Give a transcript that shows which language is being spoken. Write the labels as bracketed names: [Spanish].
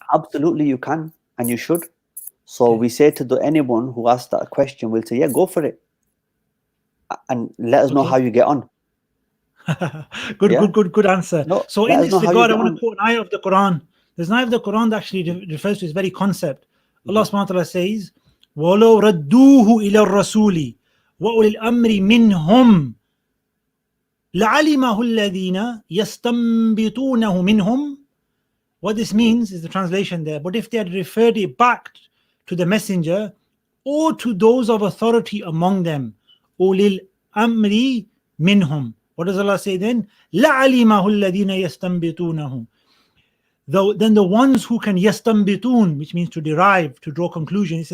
[English] Absolutely, you can and you should. So we say to anyone who asks that question, we'll say, yeah, go for it. And let us know how you get on. Good answer. No, so in this regard, I want to quote an ayah of the Quran. There's an ayah of the Quran that actually refers to this very concept. [Arabic] Allah subhanahu wa ta'ala says, وَلَوْ رَدُّوهُ إِلَى الرَّسُولِ وَأُولِي الْأَمْرِ مِنْهُمْ لَعَلِمَهُ الَّذِينَ يَسْتَنْبِطُونَهُ مِنْهُمْ. [English] What this means is the translation there. But if they had referred it back to the messenger or to those of authority among them, [Arabic] أُولِي الْأَمْرِ مِنْهُمْ. [English] What does Allah say then? [Arabic] لَعَلِمَهُ الَّذِينَ يَسْتَنْبِطُونَهُ. [English] Then the ones who can yastanbitun, which means to derive, to draw conclusions.